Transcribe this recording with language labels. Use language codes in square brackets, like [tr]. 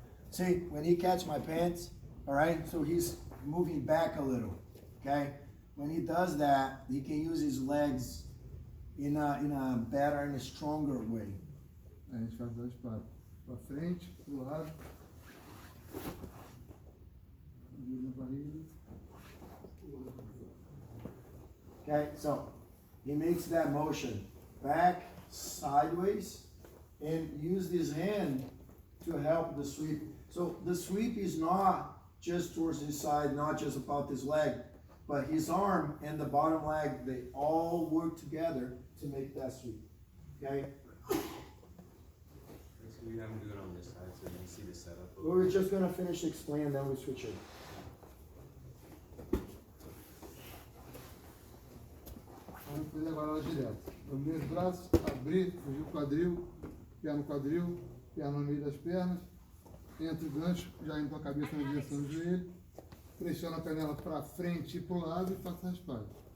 [en] See, when he catch my pants, all right, so he's moving back a little, okay? When he does that, he can use his legs in a better and a stronger way. [pt] Aí a gente faz dois para frente, pro lado. Na barriga. [en] Okay, so he makes that motion back, sideways, and use his hand to help the sweep. So the sweep is not just towards his side, not just about his leg, but his arm and the bottom leg, they all work together to make that sweep. Okay? So we have him do it on this side so you can see the setup. We're just gonna finish to explain, then we switch it. [pt] Vamos fazer agora ela direto. Abrir os braços, abrir, fugir o quadril, pé no quadril, pé no meio das pernas. Entra o gancho, já indo com a cabeça na direção do joelho. Pressiona a canela para frente e para o lado e faça a raspagem.